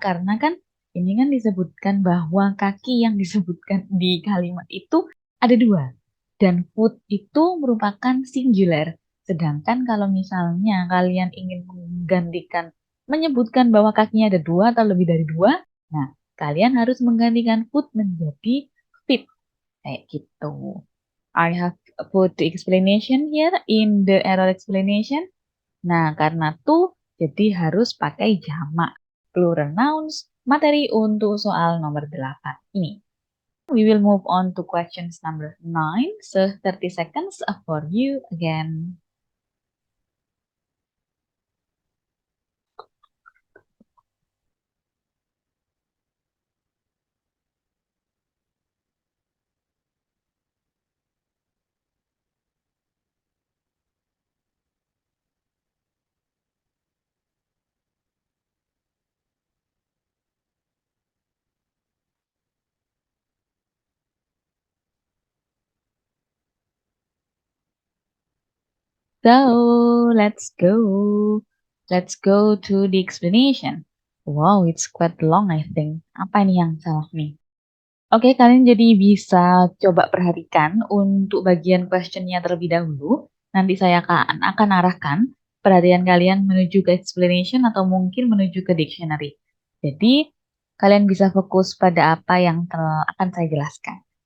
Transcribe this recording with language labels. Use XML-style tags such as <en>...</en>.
<id>Karena kan ini kan disebutkan bahwa kaki yang disebutkan di kalimat itu ada dua. Dan foot itu merupakan singular. Sedangkan kalau misalnya kalian ingin menggantikan, menyebutkan bahwa kakinya ada dua atau lebih dari dua, nah kalian harus menggantikan foot menjadi feet. Kayak gitu.</id> <en>I have put the explanation here in the error explanation.</en> <id>Nah, karena tuh jadi harus pakai jamak plural nouns materi untuk soal nomor 8 ini.</id> <en>We will move on to questions number 9. So 30 seconds for you again. So, let's go. Let's go to the explanation. Wow, it's quite long I think.</en> <id>Apa nih yang salah nih? Oke, kalian jadi bisa coba perhatikan untuk bagian questionnya terlebih dahulu. Nanti saya akan arahkan perhatian kalian menuju ke explanation atau mungkin menuju ke dictionary. Jadi, kalian bisa fokus pada apa yang akan saya jelaskan.</id>